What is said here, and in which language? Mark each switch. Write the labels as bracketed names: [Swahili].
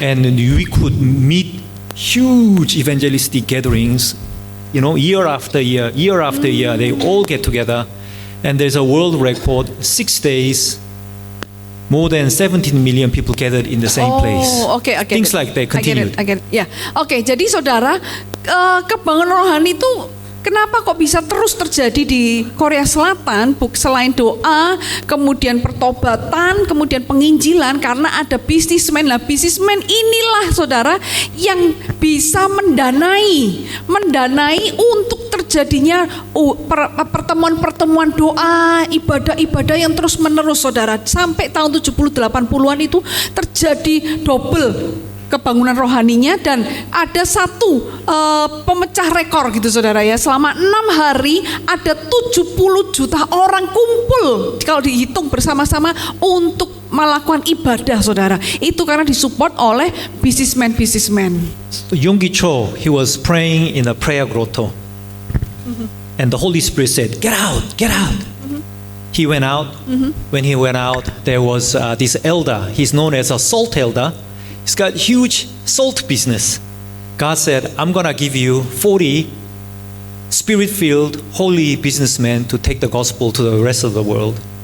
[English] And we could meet huge evangelistic gatherings, year after year, they all get together. And there's a world record, 6 days, more than 17 million people gathered in the same place. [Indonesian] Oke. [English] Things like that continued. I get it. Ya. [Indonesian] Oke, jadi saudara, kebangunan rohani itu kenapa kok bisa terus terjadi di Korea Selatan selain doa, kemudian pertobatan, kemudian penginjilan, karena ada bisnismen. Nah, bisnismen inilah saudara yang bisa mendanai untuk terjadinya pertemuan-pertemuan doa, ibadah-ibadah yang terus menerus saudara. Sampai tahun 70-80-an itu terjadi double kebangunan rohaninya, dan ada satu pemecah rekor gitu saudara ya. Selama 6 hari ada 70 juta orang kumpul kalau dihitung bersama-sama untuk melakukan ibadah saudara. Itu karena disupport oleh bisnismen. [English] So Yonggi Cho, he was praying in a prayer grotto. And the Holy Spirit said, get out. He went out. When he went out, there was this elder. He's known as a salt elder. He's got huge salt business. God said, I'm going to give you 40 spirit-filled, holy businessmen to take the gospel to the rest of the world.